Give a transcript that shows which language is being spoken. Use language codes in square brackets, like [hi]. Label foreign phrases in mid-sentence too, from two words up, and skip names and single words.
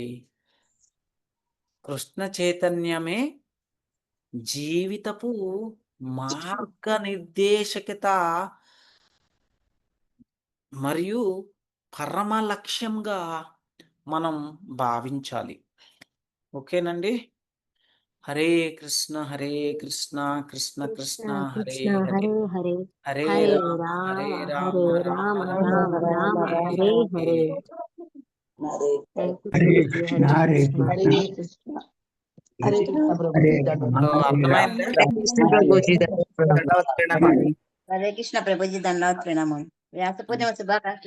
[te] కృష్ణ చైతన్యమే జీవితపు మార్గనిర్దేశకత మరియు పరమ లక్ష్యంగా మనం భావించాలి. ఓకేనండి? హరే కృష్ణ హరే కృష్ణ కృష్ణ కృష్ణ హరే హరే, హరే హరే హరే రామ హరే రామ హరే రామ రామ రామ రామ రామ హరే హరే హరే. హరే [en] thank you [te] హరే ప్రభుజీ. కృష్ణ హరే హరే కృష్ణ. హరే కృష్ణ హరే కృష్ణ హరే ప్రభుజీ. సో అర్థమైందా? కృష్ణ ప్రభుజీ హరే కృష్ణ ప్రభుజీ, దండవత్ ప్రణామం. వ్యాస పూర్ణిమ శుభాకాంక్షలు.